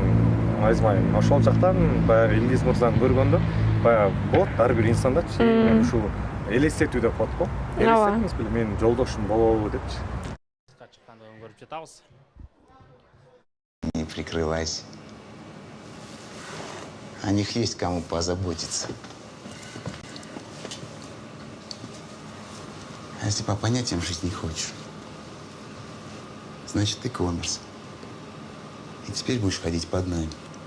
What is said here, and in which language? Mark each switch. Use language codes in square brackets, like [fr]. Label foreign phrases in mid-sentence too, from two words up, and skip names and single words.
[ky] айзмайым, ошол жактан баягы Илгиз мырзаны көргөндө, баягы болот ар бир инсандачы, ушу элестетүү деп коет го. Элестетиңиз беле, менин жолдошум болобу депчи. Чыкканда көрүп жатабыз. [ru] Не прикрывайся. О них есть кому позаботиться. А если по понятиям жить не хочешь, значит, ты коммерс. И теперь будешь ходить под нами.